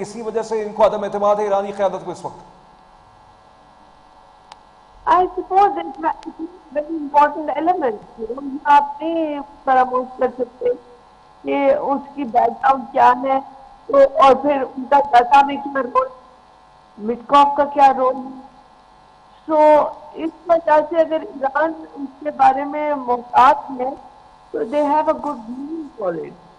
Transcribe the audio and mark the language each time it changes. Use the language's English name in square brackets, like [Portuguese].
[Urdu] اسی وجہ سے ان کو عدم اعتماد ہے ایرانی قیادت کو اس وقت. [English] I suppose it's a very important element. [Urdu] آپ نہیں فراموش کر سکتے کہ اس کی بیک گراؤنڈ کیا ہے، تو اور پھر ان کا ڈاٹا میں کیا رول، مٹکاف کا کیا رول ہے. سو اس وجہ سے اگر ایران اس کے بارے میں محتاط ہے تو [English] They have a good reason for it.